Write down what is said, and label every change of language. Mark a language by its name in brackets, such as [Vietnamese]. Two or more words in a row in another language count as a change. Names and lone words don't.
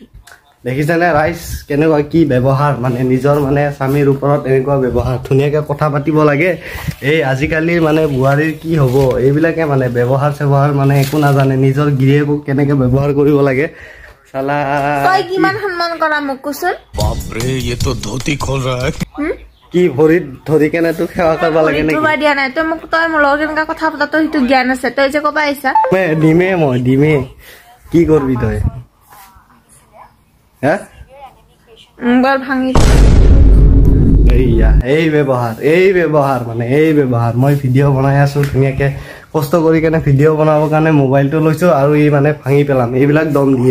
[Assamese] দেখিছানে ৰাইজ কেনেকুৱা কি ব্যৱহাৰ মানে নিজৰ মানে স্বামীৰ ওপৰত এনেকুৱা ব্যৱহাৰ ধুনীয়াকে কথা পাতিব লাগে এই আজিকালি মানে বুঢ়াৰীৰ কি হ'ব এইবিলাকে মানে ব্যৱহাৰ মানে একো নাজানে নিজৰ গিৰিয়েকক কেনেকে ব্যৱহাৰ কৰিব লাগে সালা তই কিমান সন্মান কৰা মোক কোচোন বাপ ৰে [Hindi] ये तो धोती खोल रहा है [Assamese] কি ভৰিত ধৰি কেনে তো সেৱা কৰিব লাগে নেকি তোৰ দিয়া নাই তই মোক তই মোৰ লগত কেনেকা কথা পতা তই সেইটো জ্ঞান আছে তই যে কবা আহিছা মই দিমে কি কৰবি তই হা মোবাইল ভাঙি এইয়া এই ব্যৱহাৰ মানে এই ব্যৱহাৰ মই ভিডিঅ' বনাই আছো ধুনীয়াকে কষ্ট কৰি কেনে ভিডিঅ' বনাবৰ কাৰণে মোবাইলটো লৈছো আৰু ই মানে ভাঙি পেলাম এইবিলাক দম দিয়ে